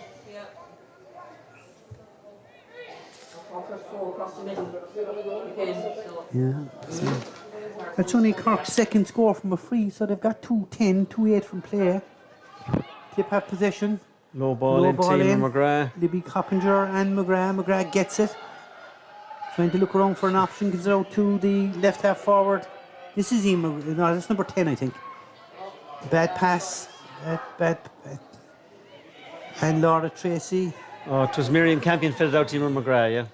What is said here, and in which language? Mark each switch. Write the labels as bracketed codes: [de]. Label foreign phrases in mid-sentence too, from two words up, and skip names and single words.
[en] Yeah. So that's only Cork's second score from a free, so they've got 2-10, 2-8 from play. Tip have possession. Low ball in. McGrath. Libby Coppinger and McGrath. McGrath gets it. Trying to look around for an option. Gives it out to the left half forward. This is no, that's number 10, I think. Bad pass. Bad. And Laura Tracy. Oh, it was Miriam Campion fitted out to Emer McGrath, yeah.